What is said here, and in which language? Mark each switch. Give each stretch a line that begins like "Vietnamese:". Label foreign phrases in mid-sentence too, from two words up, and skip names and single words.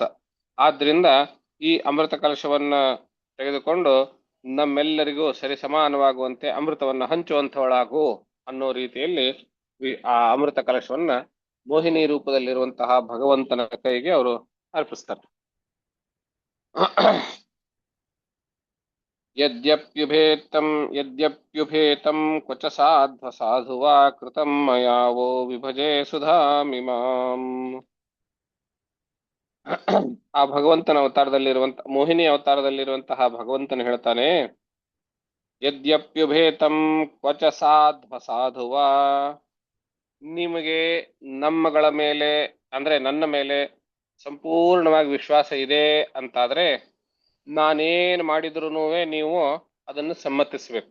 Kannada: ಆದ್ರಿಂದ ಈ ಅಮೃತ ಕಲಶವನ್ನ ತೆಗೆದುಕೊಂಡು ನಮ್ಮೆಲ್ಲರಿಗೂ ಸರಿ ಸಮಾನವಾಗುವಂತೆ ಅಮೃತವನ್ನ ಹಂಚುವಂಥವಳಾಗು ಅನ್ನೋ ರೀತಿಯಲ್ಲಿ ಆ ಅಮೃತ ಕಲಶವನ್ನ ಮೋಹಿನಿ ರೂಪದಲ್ಲಿರುವಂತಹ ಭಗವಂತನ ಕೈಗೆ ಅವರು ಅರ್ಪಿಸ್ತಾರೆ.
Sanskrit: ಯದ್ಯಪ್ಯುಭೇತಂ ಕ್ವಚ ಸಾಧ್ವ ವಾ ಕೃತಂ ಮಯಾ ವೋ ವಿಭಜೆ ಸುಧಾಮಿಮಾಂ.
Kannada: ಆ ಭಗವಂತನ ಅವತಾರದಲ್ಲಿರುವಂತ ಮೋಹಿನಿ ಅವತಾರದಲ್ಲಿರುವಂತಹ ಭಗವಂತನ ಹೇಳ್ತಾನೆ,
Sanskrit: ಯದ್ಯಪ್ಯುಭೇತಂ ಕ್ವಚ ಸಾಧ್ವ ವಾ.
Kannada: ನಿಮಗೆ ನಮ್ಮಗಳ ಮೇಲೆ ಅಂದ್ರೆ ನನ್ನ ಮೇಲೆ ಸಂಪೂರ್ಣವಾಗಿ ವಿಶ್ವಾಸ ಇದೆ ಅಂತಾದ್ರೆ ನಾನೇನ್ ಮಾಡಿದ್ರು ನೀವು ಅದನ್ನು ಸಮ್ಮತಿಸ್ಬೇಕು.